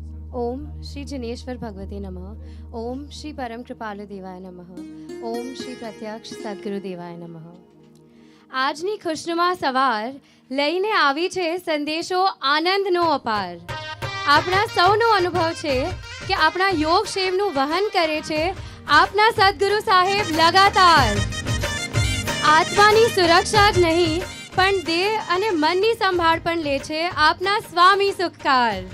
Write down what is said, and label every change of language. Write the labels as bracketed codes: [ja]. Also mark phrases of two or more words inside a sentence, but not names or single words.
[sa] ओम श्री जिनेश्वर भगवते नमः। ओम श्री परम कृपालु देवाय नमः। ओम श्री प्रत्यक्ष સદગુરુ દેવાય નમઃ। [gu] આજની ખુશનુમા સવાર લઈને આવી છે સંદેશો આનંદનો અપાર। આપણા સૌનો અનુભવ છે કે આપણા યોગ ક્ષેમનું વહન કરે છે આપના સદગુરુ સાહેબ લગાતાર। આત્માની સુરક્ષા જ નહીં પણ દેહ અને મનની સંભાળ પણ લે છે આપના સ્વામી સુખકાર।